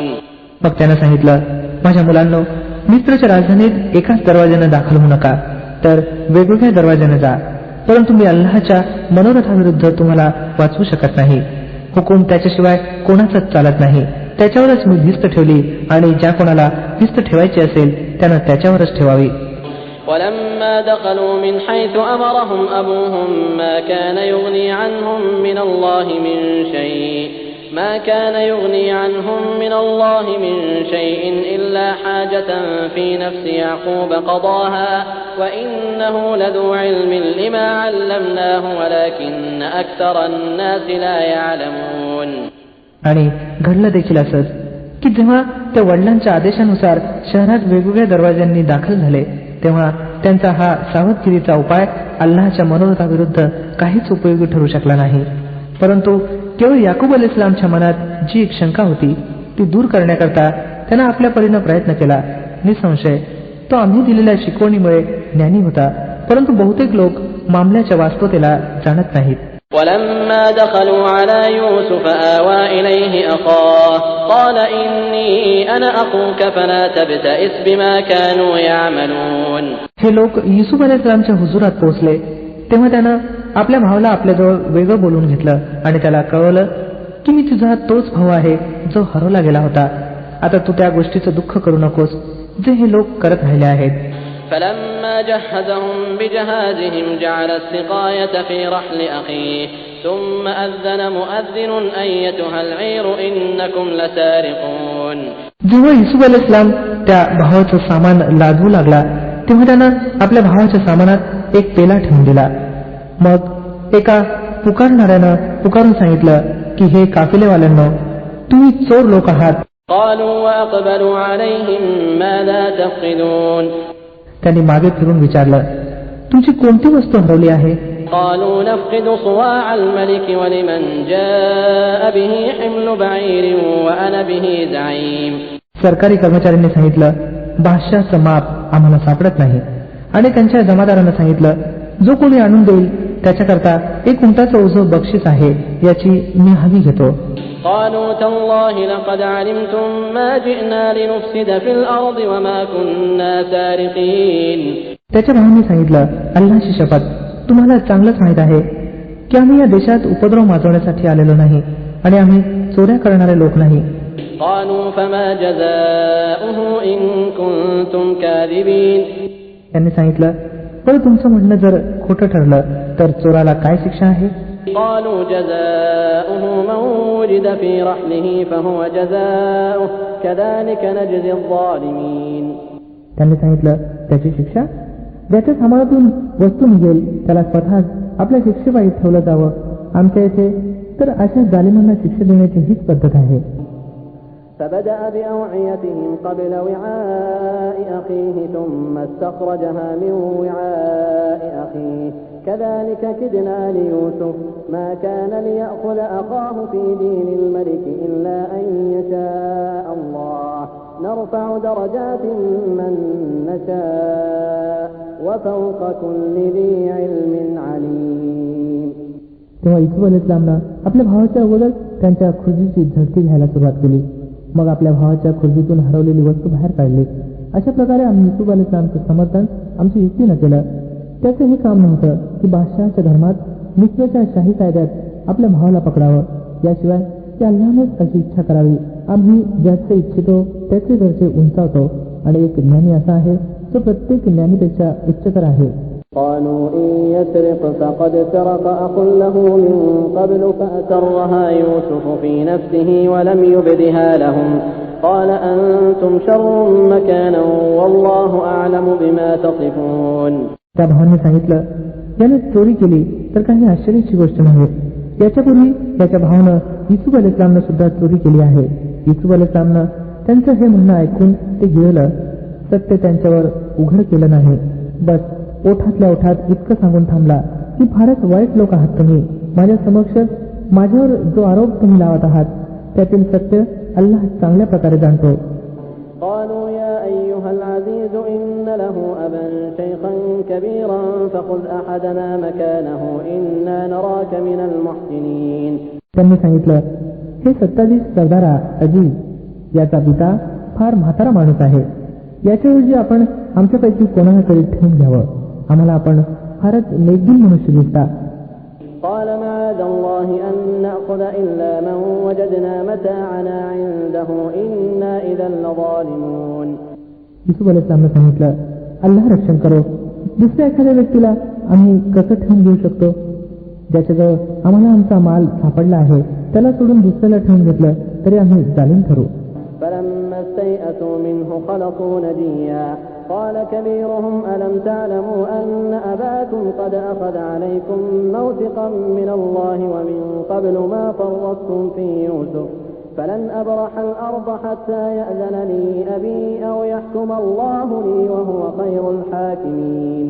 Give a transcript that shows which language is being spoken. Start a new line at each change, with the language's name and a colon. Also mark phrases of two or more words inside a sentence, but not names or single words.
Marathi: मग त्यानं सांगितलं, माझ्या मुलांनो, मिस्रच्या राजधानीत एकाच दरवाज्यानं दाखल होऊ नका, तर वेगवेगळ्या दरवाज्याने जा. परंतु मी अल्लाहच्या मनोरथाविरुद्ध तुम्हाला वाचवू शकत नाही. हुकूम त्याच्याशिवाय कोणाचाच चालत नाही. त्याच्यावरच मी भिस्त ठेवली आणि ज्या कोणाला भिस्त ठेवायची असेल त्यानं त्याच्यावरच ठेवावी.
Arabic: ولما دخلوا من حيث أمرهم أبوهم ما كان يغني عنهم من الله من الله من شيء إلا حاجة في نفس يعقوب قضاها وإنه لذو علم لما علمناه ولكن أكثر الناس لا يعلمون.
Marathi: आणि घडलं देखील असंच की जेव्हा त्या वडिलांच्या आदेशानुसार शहरात वेगवेगळ्या दरवाज्यांनी दाखल झाले तेव्हा त्यांचा हा सावधगिरीचा उपाय अल्लाहच्या मनोरथाविरुद्ध काहीच उपयोगी ठरू शकला नाही. परंतु केवळ याकूब अलैहिस्सलामच्या मनात जी एक शंका होती ती दूर करण्याकरता त्यानं आपल्या परीनं प्रयत्न केला. निसंशय तो आम्ही दिलेल्या शिकवणीमुळे ज्ञानी होता, परंतु बहुतेक लोक मामल्याच्या वास्तवतेला जाणत नाहीत.
Arabic: ولما دخلوا على يوسف آوى إليه أخاه قال إني أنا أخوك فلا تبتئس بما كانوا يعملون.
Marathi: हे लोक युसुफ अलैहिस्सलामच्या हुजुरात पोहोचले तेव्हा त्यानं आपल्या भावाला आपल्याजवळ वेगळं बोलून घेतलं आणि त्याला कळवलं की मी तुझा तोच भाऊ आहे जो हरवला गेला होता. आता तू त्या गोष्टीचं दुःख करू नकोस जे हे लोक करत राहिले आहेत.
Arabic: فلما جهزهم بجهازهم جعل السقاية في رحل أخيه ثم أذن مؤذن أيتها العير إنكم لسارقون.
Marathi: जेव्हा युसुफ अलैहिस्सलाम त्या भावाचं सामान लादवू लागला तेव्हा त्यानं आपल्या भावाच्या सामानात एक पेला ठेवून दिला. मग एका पुकारणाऱ्यानं पुकारून सांगितलं की हे काफिलेवाल्यांनो, तुम्ही चोर लोक आहात.
Arabic: قالوا وأقبلوا عليهم ماذا تفقدون.
Marathi: त्यांनी मागे फिरून विचारलं, तुमची कोणती वस्तू हरवली आहे.
Arabic: قالوا نفقد صواع الملك ولمن جاء به حمل بعير وأنا به زعيم.
Marathi: सरकारी कर्मचाऱ्यांनी सांगितलं, बादशाहचं माप आम्हाला सापडत नाही. आणि त्यांच्या जमादारानं सांगितलं, जो कोणी आणून देईल त्याच्याकरता एक उंटाचं ओझं बक्षीस आहे, याची मी हवी घेतो.
Arabic: قالوا تالله لقد علمتم ما جئنا لنفسد في الأرض وما كنا سارقين.
Marathi: त्याच्या भावांनी सांगितलं, अल्लाहची शपथ, तुम्हाला चांगलंच माहित आहे की आम्ही या देशात उपद्रव माजवण्यासाठी आलेलो नाही आणि आम्ही चोऱ्या करणारे लोक नाही.
Arabic: قالوا فما جزاؤه إن كنتم كاذبين.
Marathi: त्यांनी सांगितलं, पण तुमचं म्हणणं जर खोटं ठरलं तर चोराला काय शिक्षा आहे.
Arabic: قالوا جزاؤه من وجد في رحله فهو جزاؤه كذلك نجزي الظالمين.
Marathi: त्यांनी सांगितलं, त्याची शिक्षा ज्याच्या सामानातून वस्तू निघेल त्याला स्वतःच आपल्या शिक्षेपायी ठेवलं जावं. आमच्या इथे तर अशा जालिमांना शिक्षा देण्याची हीच पद्धत आहे.
Arabic: فبدأ بأوعيتهم قبل وعاء أخيه ثم استخرجها من وعاء أخيه كذلك كدنا ليوسف ما كان ليأخذ أخاه في دين الملك إلا أن يشاء الله نرفع درجات من نشاء وفوق كل ذي علم عليم.
Marathi: तेव्हा युसुफ अलैहिस्सलामनं आपल्या भावाच्या अगोदर त्यांच्या खुर्जीची झडती घ्यायला सुरुवात केली. मग आपल्या भावाच्या खुर्जीतून हरवलेली वस्तू बाहेर काढली. अशा प्रकारे आम्ही युसुफ अलैहिस्सलामचं समर्थन आमची युक्तीनं केलं. त्याचं हे काम नव्हतं की बादशहाच्या धर्मात मिस्रच्या शाही कायद्यात आपल्या भावाला पकडावं, याशिवाय की अल्लाहनेच अशी इच्छा करावी. आम्ही ज्याचे इच्छितो त्याचे दर्जे उंचावतो आणि एक ज्ञानी असा आहे जो प्रत्येक ज्ञानीपेक्षा उच्चतर आहे.
Arabic: قالوا إن يسرق فقد سرق أخ له من قبل فأسرها يوسف في نفسه ولم يبدها لهم قال أنتم شر مكانا والله أعلم بما تصفون.
Marathi: त्या भावांनी सांगितलं, याने चोरी केली तर काही आश्चर्याची गोष्ट नाही. याच्यापूर्वी याच्या भावानं युसुफ अलैहिस्सलामनं सुद्धा चोरी केली आहे. युसुफ अलैहिस्सलामनं त्यांचं हे म्हणणं ऐकून ते गिळलं. सत्य त्यांच्यावर उघड केलं नाही. बस ओठातल्या ओठात इतकं सांगून थांबला की फारच वाईट लोक आहात तुम्ही. माझ्या समक्ष माझ्यावर जो आरोप तुम्ही लावत आहात त्यातील सत्य अल्लाह चांगल्या प्रकारे जाणतो.
Arabic: قالوا يا أيها العزيز إن له أبا شيخا كبيرا فخذ أحدنا مكانه إنا نراك من المحسنين.
Marathi: त्यांनी सांगितलं, हे सत्ताधीश सरदारा अजीज, याचा पिता फार म्हातारा माणूस आहे. याच्याऐवजी आपण आमच्यापैकी कोणाला तरी ठेवून घ्यावं. आम्हाला आपण फारच नेकदिल मनुष्य दिसता.
Arabic: قال معاذ الله أن نأخذ إلا من وجدنا متاعنا عنده إنا إذا لظالمون.
Marathi: युसुफ अलैहिस्सलामने सांगितलं, अल्लाह रक्षण करो. दुसऱ्या एखाद्या व्यक्तीला आम्ही कसं ठेवून घेऊ शकतो? ज्याच्याजवळ आम्हाला आमचा माल सापडला आहे त्याला सोडून दुसऱ्याला ठेवून घेतलं तरी आम्ही जालिम ठरू.
Arabic: فلما استيئسوا منه خلصوا نجيا قال كبيرهم ألم تعلموا أن أباكم قد أخذ عليكم موثقا من الله ومن قبل ما فرطتم في يوسف فلن أبرح الأرض حتى يأذن لي أبي أو يحكم الله لي وهو خير الحاكمين.